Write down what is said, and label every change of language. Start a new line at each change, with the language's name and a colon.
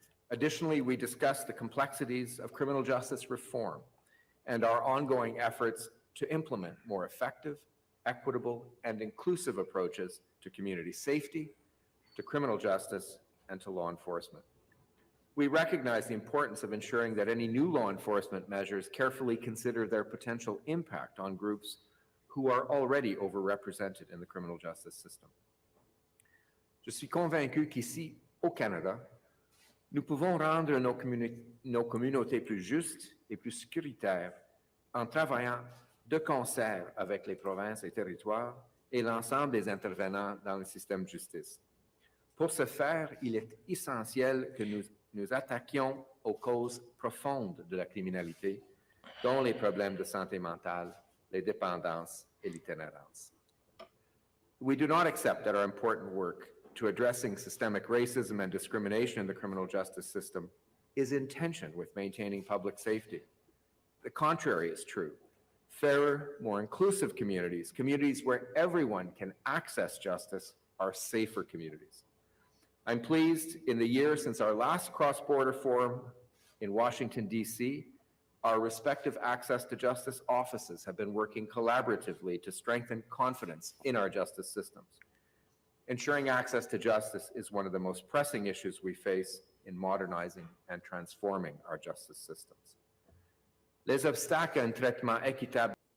English: Additionally, we discussed the complexities of criminal justice reform and our ongoing efforts to implement more effective, equitable, and inclusive approaches to community safety, to criminal justice, and to law enforcement. We recognize the importance of ensuring that any new law enforcement measures carefully consider their potential impact on groups who are already overrepresented in the criminal justice system.
French: Je suis convaincu qu'ici, au Canada, nous pouvons rendre nos communautés plus justes et plus sécuritaires en travaillant de concert avec les provinces et territoires et l'ensemble des intervenants dans le système de justice. Pour ce faire, il est essentiel que nous attaquions aux causes profondes de la criminalité, dont les problèmes de santé mentale, les dépendances et l'itinérance.
English: We do not accept that our important work to addressing systemic racism and discrimination in the criminal justice system is in tension with maintaining public safety. The contrary is true. Fairer, more inclusive communities, communities where everyone can access justice, are safer communities. I'm pleased in the year since our last cross-border forum in Washington, D.C., our respective access to justice offices have been working collaboratively to strengthen confidence in our justice systems. Ensuring access to justice is one of the most pressing issues we face in modernizing and transforming our justice systems.
French: Les obstacles à un traitement équitable.